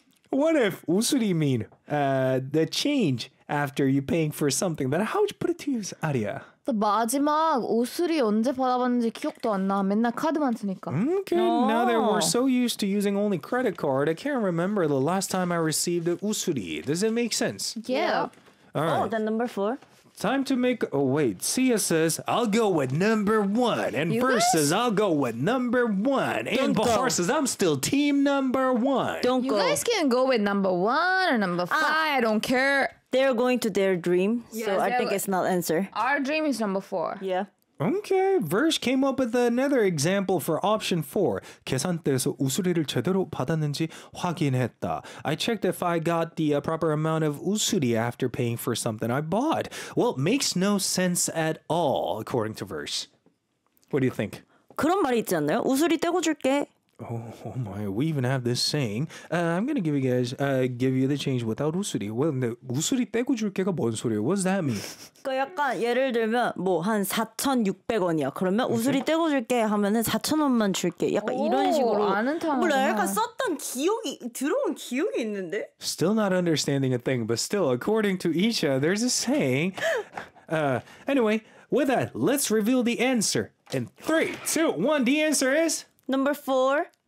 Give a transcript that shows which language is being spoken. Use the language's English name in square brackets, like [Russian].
[English] What if usuri mean the change after you paying for something? But how would you put it to use, Aria? [Korean] 마지막 우수리 언제 받아봤는지 기억도 안 나. 맨날 카드만 쓰니까. [English] Okay, now that we're so used to using only credit card, I can't remember the last time I received the usuri. Does it make sense? Yeah. All right. Oh, then number four. Time to make... Oh, wait. Sia says, I'll go with number one. And Verse says, I'll go with number one. Don't and Bahar says, I'm still team number one. Don't you go. You guys can go with number one or number five. I don't care. They're going to their dream, yes, so I think it's not answer. Our dream is number four. Yeah. Okay, Verse came up with another example for option four. [Korean] 계산대에서 우수리를 제대로 받았는지 확인했다. [English] I checked if I got the proper amount of 우수리 after paying for something I bought. Well, it makes no sense at all, according to Verse. What do you think? [Korean] 그런 말이 있지 않나요? 우수리 떼고 줄게. [English] Oh my, we even have this saying. I'm gonna give you guys, give you the change without 우수리. Well, [Korean] 근데 우수리 떼고 줄게가 뭔 소리예요? [English] What does that mean? [Korean] 그러니까 약간 예를 들면 뭐 한 4,600원이야. 그러면 okay. 우수리 떼고 줄게 하면은 4,000원만 줄게. 약간 이런 식으로. 아는 타. 몰라, 약간 썼던 기억이, 들어온 기억이 있는데? [English] Still not understanding a thing, but still, according to Isha, there's a saying. Anyway, with that, let's reveal the answer. In 3, 2, 1, the answer is... Number 4.